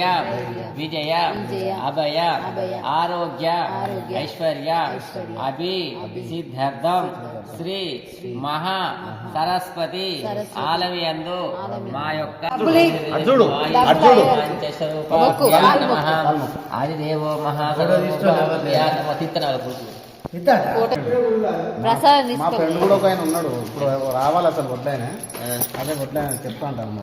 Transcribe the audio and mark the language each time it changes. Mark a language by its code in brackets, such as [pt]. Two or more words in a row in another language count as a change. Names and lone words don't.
[sa] विजय अभय आरोग्य ऐश्वर्य अभिसिद्ध्यर्थं श्री महा सरस्वती [te] ఆలయంలో మా యొక్క ఆదిదేవో మా ఫ్రెండ్ కూడా ఒక ఆయన ఉన్నాడు, ఇప్పుడు రావాలి అసలు వడ్డాయన, అదే వడ్డాయన చెప్తా ఉంటాను.